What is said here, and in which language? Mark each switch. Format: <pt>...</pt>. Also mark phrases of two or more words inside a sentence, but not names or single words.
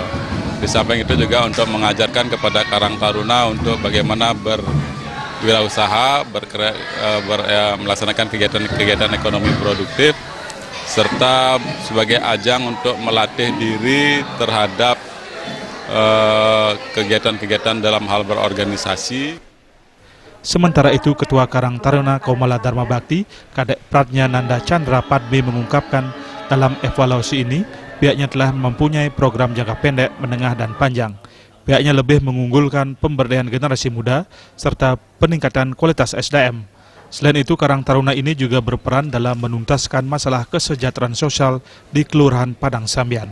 <id>Di samping itu juga untuk mengajarkan kepada Karang Taruna untuk bagaimana berwirausaha, melaksanakan kegiatan ekonomi produktif, serta sebagai ajang untuk melatih diri terhadap kegiatan-kegiatan dalam hal berorganisasi. Sementara itu, Ketua Karang Taruna Komala Dharma Bakti, Kadek Pratnya Nanda Chandra Padmi mengungkapkan dalam evaluasi ini, pihaknya telah mempunyai program jangka pendek, menengah, dan panjang. Pihaknya lebih mengunggulkan pemberdayaan generasi muda, serta peningkatan kualitas SDM. Selain itu, Karang Taruna ini juga berperan dalam menuntaskan masalah kesejahteraan sosial di Kelurahan Padang Sambian.</id>